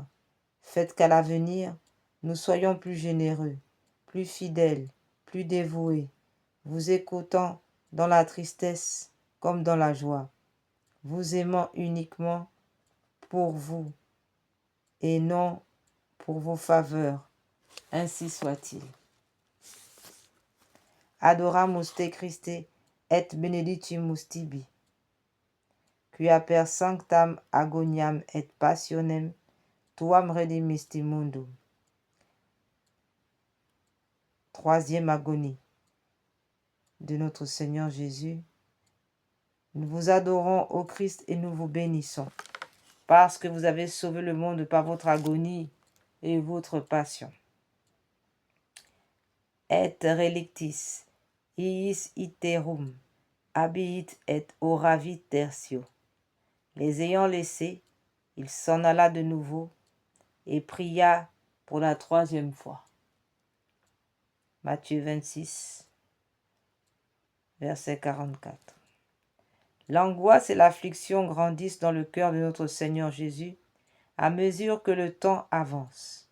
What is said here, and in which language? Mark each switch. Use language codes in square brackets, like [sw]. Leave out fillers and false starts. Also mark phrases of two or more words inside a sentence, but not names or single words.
[fr] Faites qu'à l'avenir, nous soyons plus généreux, plus fidèles, plus dévoués, vous écoutant dans la tristesse comme dans la joie, vous aimant uniquement pour vous et non pour vos faveurs. Ainsi soit-il. [la] Adoramus te Christe et benedictimus tibi, quia per sanctam agoniam et passionem tuam redimisti mundum. [fr] Troisième agonie de notre Seigneur Jésus. Nous vous adorons, ô Christ, et nous vous bénissons, parce que vous avez sauvé le monde par votre agonie et votre passion. [la] Et relictis, iis iterum, habiit et oravit tertio. [fr] Les ayant laissés, il s'en alla de nouveau et pria pour la troisième fois. Matthieu 26, verset 44. L'angoisse et l'affliction grandissent dans le cœur de notre Seigneur Jésus à mesure que le temps avance.